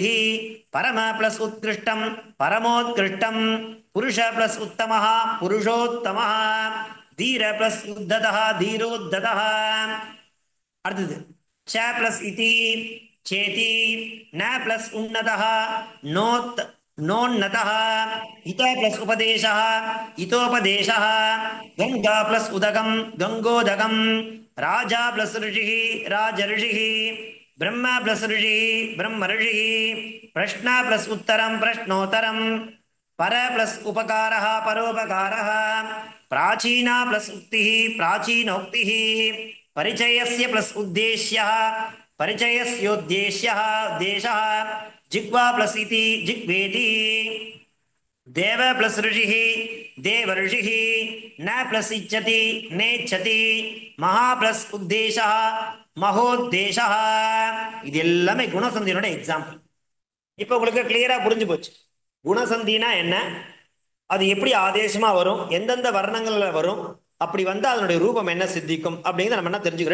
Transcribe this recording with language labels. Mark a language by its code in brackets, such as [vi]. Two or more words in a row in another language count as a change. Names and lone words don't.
[sa] परम प्लस उत्कृष्टम् परमोत्कृष्टम्. पुरुष प्लस उत्तमः पुरुषोत्तमः. धीर प्लस उद्धतः धीरोद्धतः. அடுத்தது च प्लस इति चेति. न प्लस उन्नतः नोन् नोन्नतः. इत प्लस उपदेशः इतोपदेशः. गंगा प्लस उदकं गंगोदकं. राजा प्लस ऋषिः राजऋषिः. ब्रह्म प्लस ऋषिः ब्रह्म ऋषिः. प्रश्न प्लस उत्तरं प्रश्नोत्तरं. पर प्लस उपकारः परोपकारः. प्राचीना प्लस उक्तिः प्राचीनोक्तिः. परिचयस्य प्लस उद्देश्यः परिचयस्योद्देश्यः उद्देशः. जिह्वा प्लस इति जिह्वेति. देव प्लस ऋषिः देव ऋषिः, न प्लस इच्छति नेच्छति, महा प्लस उद्देशा महोद्देशा. [ta] இது எல்லாமே குணசந்தியினுடைய எக்ஸாம்பிள். இப்போ உங்களுக்கு கிளியரா புரிஞ்சு போச்சு குணசந்தினா என்ன, அது எப்படி ஆதேசமா வரும், எந்தெந்த வர்ணங்கள்ல வரும், அப்படி வந்து அதனுடைய ரூபம் என்ன சித்திக்கும் அப்படிங்கிறத நம்ம என்ன தெரிஞ்சுக்கணும்.